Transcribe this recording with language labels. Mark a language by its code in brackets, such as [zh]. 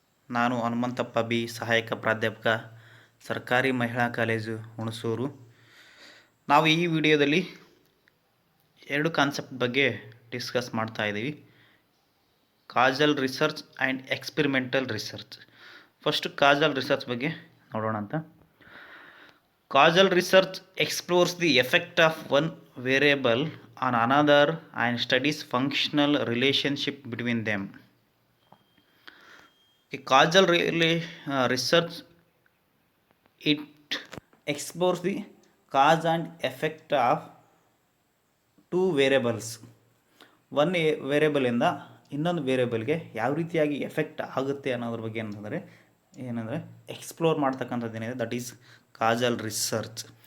[kn] ನಾನು ಹನುಮಂತಪ್ಪ ಬಿ, ಸಹಾಯಕ ಪ್ರಾಧ್ಯಾಪಕ, ಸರ್ಕಾರಿ ಮಹಿಳಾ ಕಾಲೇಜು ಹುಣಸೂರು. ನಾವು ಈ ವಿಡಿಯೋದಲ್ಲಿ ಎರಡು ಕಾನ್ಸೆಪ್ಟ್ ಬಗ್ಗೆ ಡಿಸ್ಕಸ್ ಮಾಡ್ತಾ ಇದ್ದೀವಿ. [en] Causal research and experimental research. [kn] First Kajal research ಬಗ್ಗೆ ನೋಡೋಣ ಅಂತ. [en] Causal research explores the effect of one variable on another and studies functional relationship between them. A causal research, it explores the cause and effect of two variables. [kn] One ವೇರಿಯಬಲಿಂದ ಇನ್ನೊಂದು ವೇರಿಯಬಲ್ಗೆ ಯಾವ ರೀತಿಯಾಗಿ effect ಆಗುತ್ತೆ ಅನ್ನೋದ್ರ ಬಗ್ಗೆ ಏನಂದರೆ ಎಕ್ಸ್ಪ್ಲೋರ್ ಮಾಡ್ತಕ್ಕಂಥದ್ದು ಏನಿದೆ, [en] That is causal research.